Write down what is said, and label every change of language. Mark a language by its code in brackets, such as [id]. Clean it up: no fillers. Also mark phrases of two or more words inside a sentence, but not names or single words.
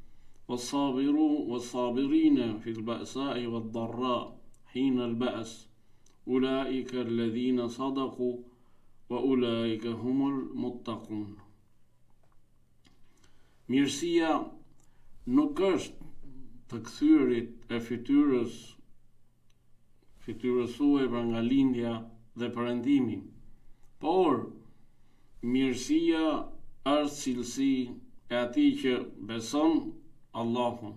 [ar] والصابرين في البأساء والضراء حين البأس أولئك الذين صدقوا وأولئك هم المتقون. [sq] Mirësia nuk është të kthyrit e fytyrës suaj për nga lindja dhe perëndimi, por mirësia është cilësi e atij që beson Allahun,